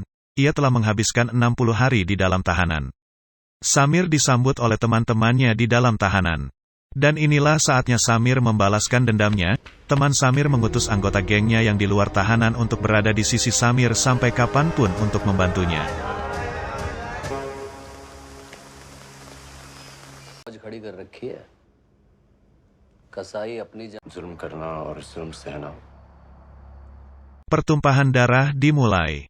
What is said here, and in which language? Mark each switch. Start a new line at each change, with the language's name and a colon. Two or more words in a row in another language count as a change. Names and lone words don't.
Indonesian: Ia telah menghabiskan 60 hari di dalam tahanan. Samir disambut oleh teman-temannya di dalam tahanan. Dan inilah saatnya Samir membalaskan dendamnya. Teman Samir mengutus anggota gengnya yang di luar tahanan untuk berada di sisi Samir sampai kapanpun untuk membantunya.
Hindi: खड़ी कर रखी है कसाई अपनी जुल्म करना और जुल्म सहना.
Indonesian: Pertumpahan darah dimulai.